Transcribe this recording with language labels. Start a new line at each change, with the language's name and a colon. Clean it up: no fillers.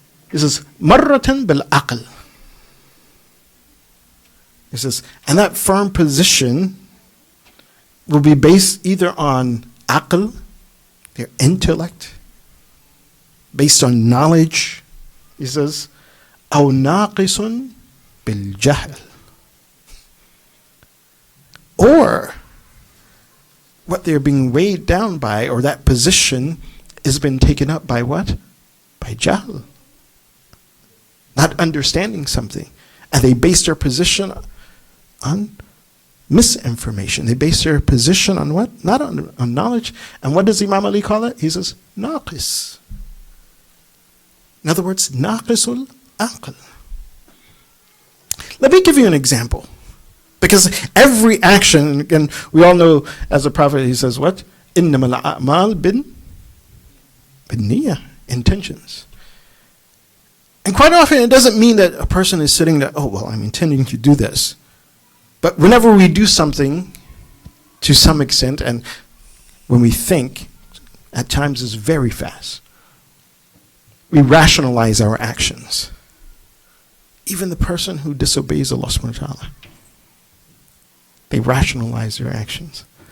English: He says,
Arabic: marratan bil aql.
English: He says, and that firm position will be based either on aql, their intellect, based on knowledge. He says,
Arabic: أو ناقص بالجهل.
English: Or what they're being weighed down by, or that position has been taken up by what? By jahl. Not understanding something. And they base their position on misinformation. They base their position on what? Not on knowledge. And what does Imam Ali call it? He says, naqis. In other words,
Arabic: naqisul aql.
English: Let me give you an example. Because every action, again, we all know, as the Prophet, he says what?
Arabic: إِنَّمَا الْأَعْمَالِ بِالنِّيَّةِ,
English: intentions. And quite often it doesn't mean that a person is sitting there, oh, well, I'm intending to do this. But whenever we do something, to some extent, and when we think, at times it's very fast. We rationalize our actions. Even the person who disobeys Allah subhanahu wa ta'ala, they rationalize their actions.